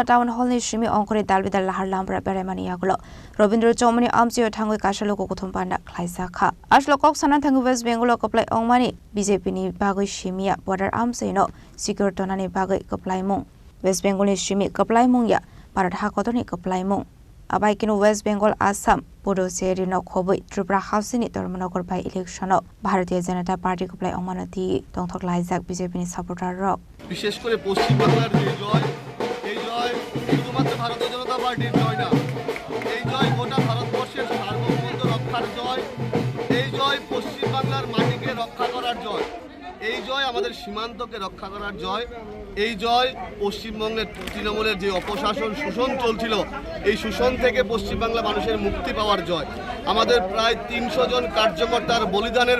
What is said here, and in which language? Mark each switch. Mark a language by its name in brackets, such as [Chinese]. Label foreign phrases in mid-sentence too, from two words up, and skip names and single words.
[Kok Borok] Town Hall ni Shimi Onkore Dalbidal Lahar Lambra Beremani Yagulo Robindra Chomani Amseo Thangwe Kashalo ko Kutumpanda Khlaisa Kha Ashlo Kok Sanan Thangu West Bengal Koplai Ongmani BJP ni Bagoi Shimia Border Amseno Secure Tonani Bagoi Koplai Mung West Bengal ni Shimi Koplai Mung ya Parat Hakotoni Koplai Mung Abai kinu West Bengal Assam Pudo Seri no Khoboi Tripura House ni Tormanokor [English] by election [Kok Borok] Bharatiya Janata Party Koplai Ongmanati Tongthok Laizak BJP ni supporter ro [Bangla] বিশেষ করে পশ্চিম বাংলার যে জয় এই জয় শুধুমাত্র ভারতীয় জনতা পার্টির জয় না এই জয় গোটা ভারতবর্ষের সার্বভৌমত্ব রক্ষার জয় এই জয় পশ্চিম বাংলার মাটিকে রক্ষা করার জয় এই জয় আমাদের সীমান্তকে রক্ষা করার জয় এই জয় পশ্চিমবঙ্গের তৃণমূলের যে অপশাসন শোষণ চলছিল এই শোষণ থেকে পশ্চিমবাংলা মানুষের মুক্তি পাওয়ার জয় আমাদের প্রায় ৩০০ জন কার্যকর্তার বলিদানের